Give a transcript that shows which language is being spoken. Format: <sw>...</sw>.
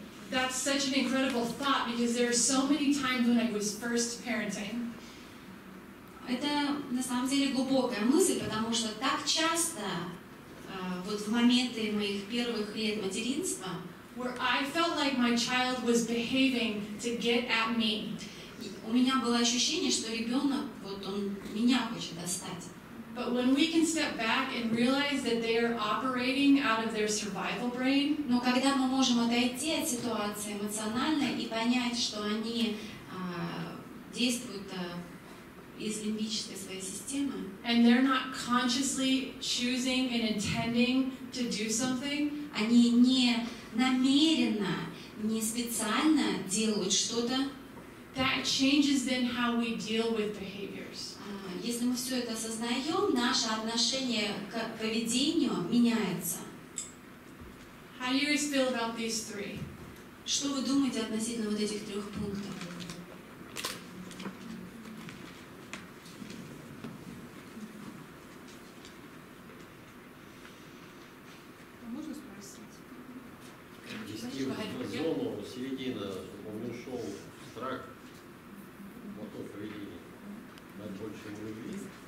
<en>That's such an incredible thought, because there are so many times when I was first parenting.</en> <ru>Это на самом деле глубокая мысль, потому что так часто вот в моменты моих первых лет материнства,</ru> <en>where I felt like my child was behaving to get at me.</en> <ru>У меня было ощущение, что ребенок, вот он меня хочет достать.</ru> <en>But when we can step back and realize that they are operating out of their survival brain,</en> <ru>но когда мы можем отойти от ситуации эмоционально и понять, что они действуют из лимбической своей системы,</ru> <en>and they're not consciously choosing and intending to do something,</en> <ru>они не намеренно, не специально делают что-то,</ru> <en>that changes then how we deal with behaviors.</en> <ru>Если мы все это осознаем, наше отношение к поведению меняется.</ru> <en>How do you guys feel about these 3?</en> <ru>Что вы думаете относительно вот этих 3 пунктов? Можно спросить? Ввести в зону, середина, чтобы он не ушел в страх, мотор поведения, дать больше ему любви.</ru>